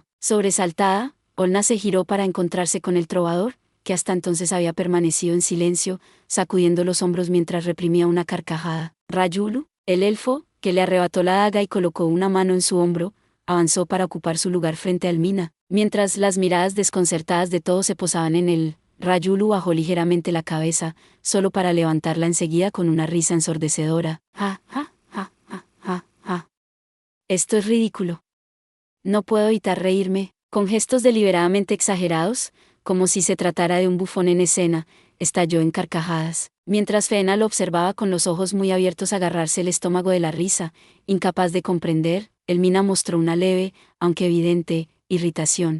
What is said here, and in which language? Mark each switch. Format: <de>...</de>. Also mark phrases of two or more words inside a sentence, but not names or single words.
<es>Sobresaltada, Olna se giró para encontrarse con el trovador, que hasta entonces había permanecido en silencio, sacudiendo los hombros mientras reprimía una carcajada. Rayulu, el elfo, que le arrebató la daga y colocó una mano en su hombro, avanzó para ocupar su lugar frente al Mina, mientras las miradas desconcertadas de todos se posaban en él. Rayulu bajó ligeramente la cabeza, solo para levantarla enseguida con una risa ensordecedora. Ja, ja, ja, ja, ja, ja. Esto es ridículo. No puedo evitar reírme, con gestos deliberadamente exagerados, como si se tratara de un bufón en escena, estalló en carcajadas. Mientras Feena lo observaba con los ojos muy abiertos agarrarse el estómago de la risa, incapaz de comprender, el Mina mostró una leve, aunque evidente, irritación.</es>